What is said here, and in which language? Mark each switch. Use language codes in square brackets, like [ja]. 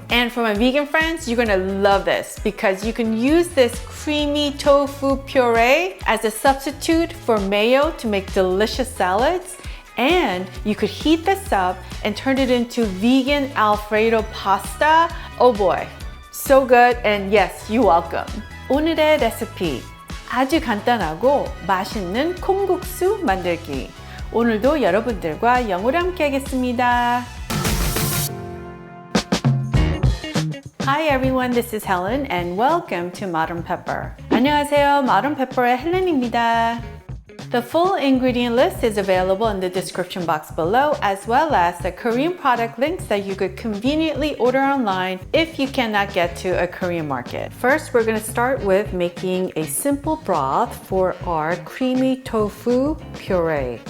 [en] And for my vegan friends, you're gonna love this because you can use this creamy tofu puree as a substitute for mayo to make delicious salads. And you could heat this up and turn it into vegan Alfredo pasta. Oh boy, so good, and yes, you're welcome. [ko] 오늘의 레시피, 아주 간단하고 맛있는 콩국수 만들기. 오늘도 여러분들과 영어로 함께 하겠습니다. [en] Hi everyone, this is Helen and welcome to Modern Pepper. [ko] 안녕하세요, Modern Pepper의 헬렌입니다. [en] The full ingredient list is available in the description box below, as well as the Korean product links that you could conveniently order online if you cannot get to a Korean market. First, we're going to start with making a simple broth for our creamy tofu puree.